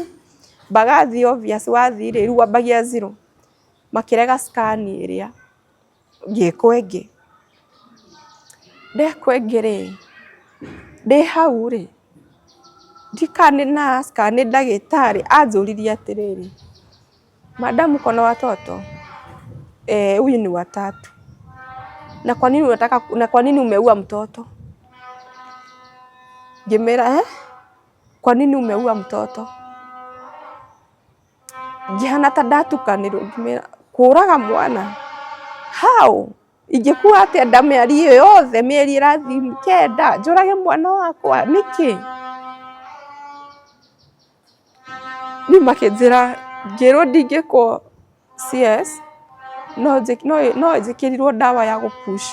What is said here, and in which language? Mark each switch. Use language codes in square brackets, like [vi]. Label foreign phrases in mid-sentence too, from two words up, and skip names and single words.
[ki] Mbagathi obvious wathiĩ rĩ rĩu wambagia zero. Makĩrega scan ĩrĩa ngĩkwo ĩngĩ. Ndekwo ĩngĩ rĩ ndĩ hau rĩ ndikane nurse kana nĩ ndagĩtarĩ anjũririe atĩrĩrĩ madam [sw] uko na watoto? Huyu ni watatu. Na kwa nini umeua mtoto? [ki] Ngĩmera [sw] kwa nini umeua mtoto? [ki] Ngĩhana ta ndatukanĩrwo ngĩmera kũraga mwana? [en] How? [ki] Ingĩkua atĩa nda mĩeri ĩyo yothe mĩeri ĩrathiĩ 9 njũrage mwana wakwa nĩkĩ? Niĩ makĩnjĩra ngĩrwo ndingĩkwo CS no njĩkĩrirwo ndawa ya gũ push.